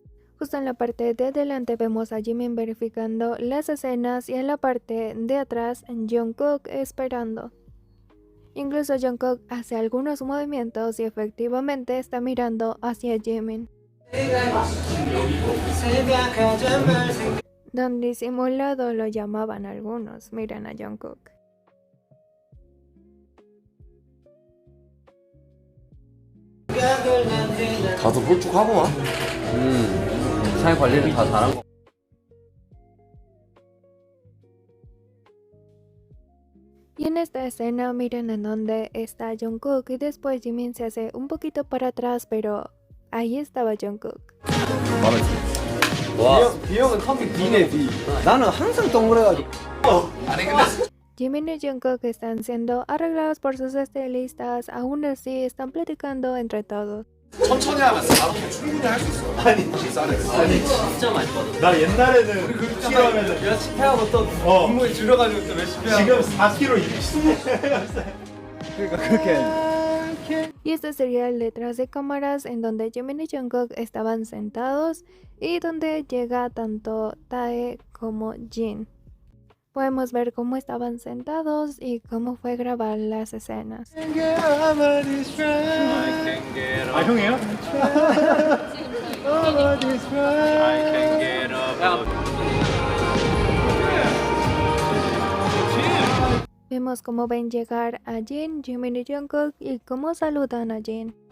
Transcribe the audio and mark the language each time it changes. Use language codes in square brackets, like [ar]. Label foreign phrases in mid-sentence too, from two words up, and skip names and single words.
[es] Justo en la parte de adelante vemos a Jimin verificando las escenas y en la parte de atrás Jungkook esperando. Incluso Jungkook hace algunos movimientos y efectivamente está mirando hacia Jimin. Don disimulado lo llamaban algunos. Miren a Jungkook. [ko] 가서 볼 쭉 하고 와. 잘 관리를 다 잘한 거. [es] Y en esta escena miren en donde está Jungkook y después Jimin se hace un poquito para atrás, pero ahí estaba Jungkook. [ko] 와. 비 형은 턱이 B네 B. 나는 항상 동그래가지고. 아니 근데 [es] Jimin y Jungkook están siendo arreglados por sus estilistas, aún así están platicando entre todos. [ko] 천천히 하면 4분 충분히 할 수 있어. 아니 진짜 많이 받아. 나 옛날에는 6kg 하면은 몇십 회하고 또 분무에 줄여가지고 또 몇십 회 지금 4kg 20. 그러니까 그렇게. [es] Y este sería el detrás de cámaras en donde Jimin y Jungkook estaban sentados y donde llega tanto Tae como Jin. Podemos ver cómo estaban sentados y cómo fue grabar las escenas. [ko] 아 형이에요? [es] Vemos cómo ven llegar a Jin, Jimin y Jungkook y cómo saludan a Jin.